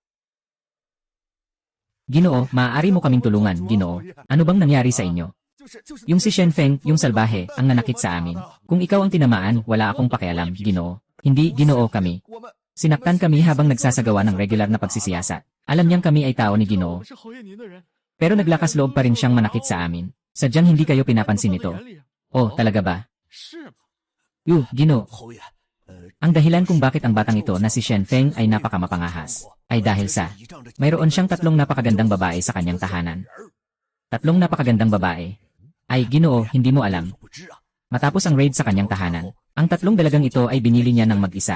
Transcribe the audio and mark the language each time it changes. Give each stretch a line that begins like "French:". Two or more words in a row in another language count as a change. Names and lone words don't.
Filipino: Ginoo, maaari mo kaming tulungan, Ginoo. Ano bang nangyari sa inyo?
Chinese: 就是。
Filipino: Yung si Shenfeng, yung salbahe, ang nanakit sa amin. Kung ikaw ang tinamaan, wala akong pakialam, Ginoo. Hindi, Ginoo kami.
Chinese: 我们
Filipino: Sinaktan kami habang nagsasagawa ng regular na pagsisiyasat. Alam niyang kami ay tao ni Ginoo.
Chinese: 是侯爷您的人，
Filipino: Pero naglakas loob pa rin siyang manakit sa amin. Sadyang hindi kayo pinapansin nito.
Chinese: 眼里
Filipino: Oh, talaga ba?
Chinese: 是吗？
Filipino: Ginoo.
Chinese: 侯爷，
Filipino: Ang dahilan kung bakit ang batang ito na si Shenfeng ay napakamapangahas, ay dahil sa mayroon siyang 3 napakagandang babae sa kanyang tahanan. 3 napakagandang babae. Ay, Ginoo, hindi mo alam.
Chinese: 不知啊。
Filipino: Matapos ang raid sa kanyang tahanan, ang 3 dalagang ito ay binili niya ng mag-isa.